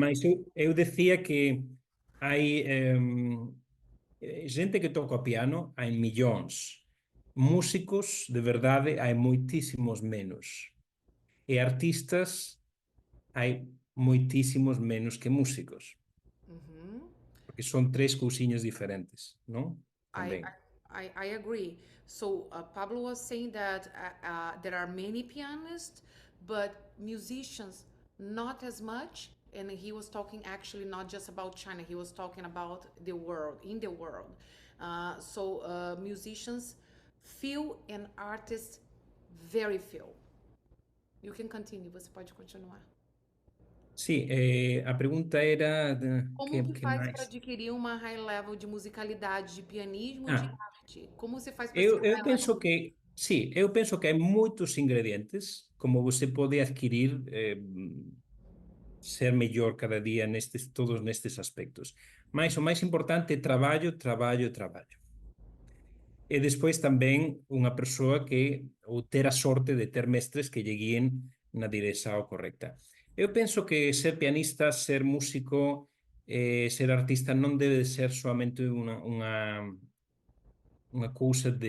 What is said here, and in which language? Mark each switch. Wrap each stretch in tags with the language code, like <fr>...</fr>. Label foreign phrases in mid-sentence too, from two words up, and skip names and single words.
<pt>Mas eu dizia que há gente que toca o piano, há milhões. Músicos, de verdade, há muitíssimos menos. E artistas, há muitíssimos menos que músicos. Uhum. Porque são três cousinhas diferentes, não?</pt> <en>I,</en> <pt>Também.</pt> <en>I agree. So Pablo was saying that there are many pianists, but musicians not as much. And he was talking actually not just about China. He was talking about the world, in the world. So musicians few and artists very few. You can continue.</en> <pt>Você pode continuar. Sim, a pergunta era Como que que faz para mais? adquirir uma</pt> <en>high level</en> <pt>de musicalidade, de pianismo, de Ah, arte? Como você faz para ser eu</pt> <en>high level?</en> <pt>penso que sim, eu penso que há muitos ingredientes como você pode adquirir ser melhor cada dia todos nestes aspectos. Mas o mais importante é trabalho, trabalho, trabalho.</pt> <gl>E despois tamén unha persoa que ou ter a sorte de ter mestres que lle guíen na dirección correcta. Eu penso que ser pianista, ser músico, ser artista non debe de ser solamente unha cousa de...</gl>